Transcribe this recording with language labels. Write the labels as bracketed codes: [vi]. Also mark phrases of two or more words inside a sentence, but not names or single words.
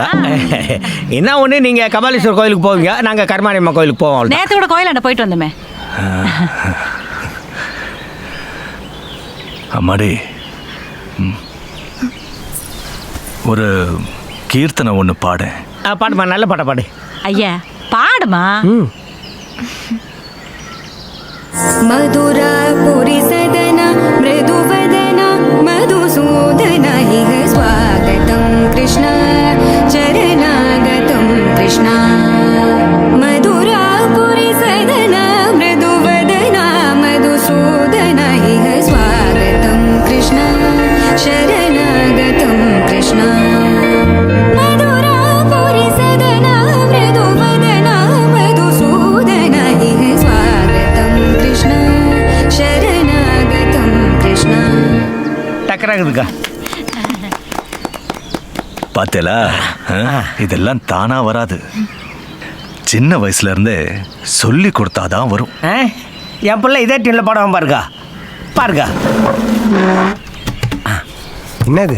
[ta] என்ன ஒண்ணு, நீங்க கபாலீஸ்வரர் கோயிலுக்கு போவீங்க, நாங்க கருமாரியம்மா கோயிலுக்கு போவோம். நேத்து கூட கோயிலாண்ட போயிட்டு வந்தோமே. அம்மாடி, ஒரு கீர்த்தனை ஒன்று பாடு. பாடுமா, நல்ல பாட்ட பாடு. ஐயா பாடுமா. [sa] मधुरापुरी सदन मृदुवदन मधुसूदन इह स्वागतं कृष्ण चरणागतं कृष्ण. मधुरापुरी सदन मृदुवदन मधुसूदन इह स्वागतं कृष्ण शरणागतं कृष्ण. मधुरापुरी सदन मृदुवदन मधुसूदन इह स्वागतं कृष्ण शरणागतं कृष्ण. [ta] டக்கராகுதுக்கா. பார்த்தேலா, இதெல்லாம் தானா வராது. சின்ன வயசுல இருந்தே சொல்லி கொடுத்தாதான் வரும். என் பிள்ளை இதே டீம்ல பாடுவான் பாருங்க. பாருங்க. என்னது?